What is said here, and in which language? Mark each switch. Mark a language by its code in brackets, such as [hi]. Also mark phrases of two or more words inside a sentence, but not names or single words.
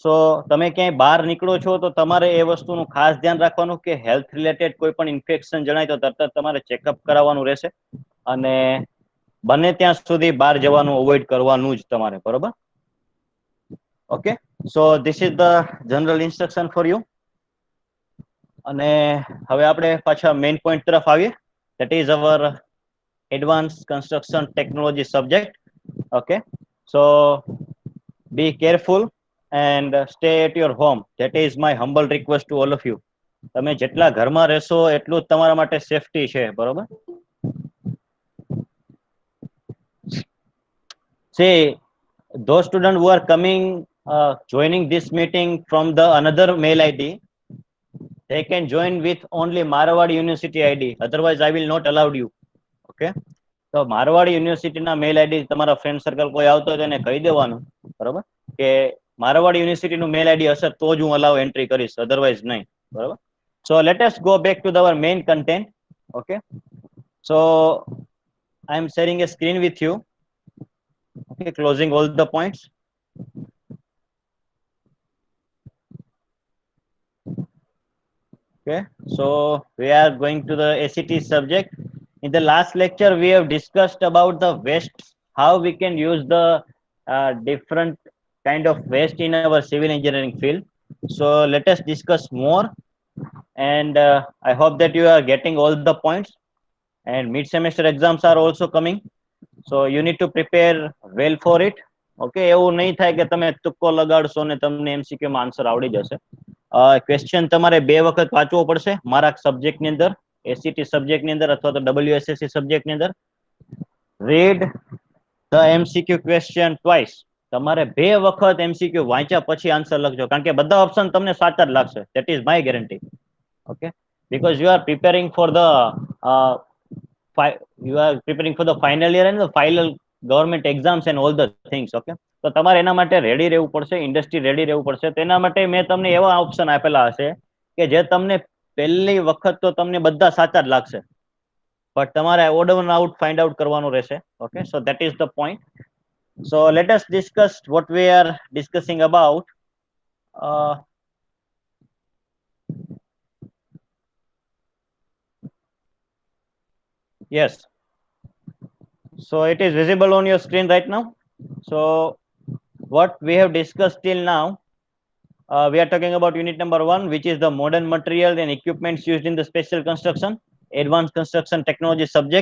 [gu] સો તમે ક્યાંય બહાર નીકળો છો તો તમારે એ વસ્તુનું ખાસ ધ્યાન રાખવાનું કે [en] health related [gu] કોઈ પણ ઇન્ફેક્શન જણાય તો તરત તમારે ચેકઅપ કરાવવાનું રહેશે અને બને ત્યાં સુધી બહાર જવાનું અવોઇડ કરવાનું જ તમારે, બરોબર? [en] Okay, so this is the general instruction for you. [gu] અને હવે આપણે પાછા [en] main point [gu] તરફ આવીએ, [en] that is our advance construction technology subject. okay, so be careful and stay at your home. That is my humble request to all of you. [gu] તમે જેટલા ઘરમાં રહેશો એટલું જ તમારા માટે સેફટી છે, બરોબર? [en] See, those students who are coming, joining this meeting from the another mail ID, they can join with only Marwadi University ID. Otherwise, I will not allow you. Okay? [gu] તો મારવાડી યુનિવર્સિટીના [en] mail ID [gu] તમારા [en] friend circle [gu] કોઈ આવતો હોય એને કહી દેવાનું, બરોબર, કે મારવાડી યુનિવર્સિટીનું [en] mail ID [gu] હશે તો જ હું [en] allow entry [gu] કરીશ, અધરવાઇઝ નહીં, બરોબર? [en] So let us go back to our main content. okay, so I am sharing a screen with you. Okay, closing all the points. Okay, so we are going to the ACT subject. In the last lecture, we have discussed about the waste, how we can use the different kind of waste in our civil engineering field. So let us discuss more, and I hope that you are getting all the points. And mid-semester exams are also coming, so you need to prepare well for it. [gu] Okay, એવું નહીં થાય કે તમે તુક્કો લગાડશો ને તમને MCQ માં આન્સર આવડી જશે. ક્વેશ્ચન તમારે બે વખત વાંચવો પડશે મારા સબ્જેક્ટની અંદર, ACT સબ્જેક્ટની અંદર અથવા તો WSSC સબ્જેક્ટની અંદર. [en] Read the MCQ question twice. [gu] તમારે બે વખત MCQ વાંચ્યા પછી આન્સર લખજો, કારણ કે બધા ઓપ્શન તમને સાચા જ લાગશે. [en] That is my guarantee. ઓકે, because you are preparing for the final year and the final government exams and all the things. [gu] Okay, તો તમારે એના માટે રેડી રહેવું પડશે, [en] industry ready [gu] રહેવું પડશે. તેના માટે મેં તમને એવા ઓપ્શન આપેલા હશે કે જે તમને પહેલી વખત તો તમને બધા સાચા જ લાગશે, બટ તમારે [en] odd one out find out [gu] કરવાનું રહેશે. [en] Okay, so that is the point. So let us discuss what we are discussing about. Yes, so it is visible on your screen right now. So what we have discussed till now, we are talking about unit number 1, which is the modern material and equipments used in the special construction, advanced construction technology subject.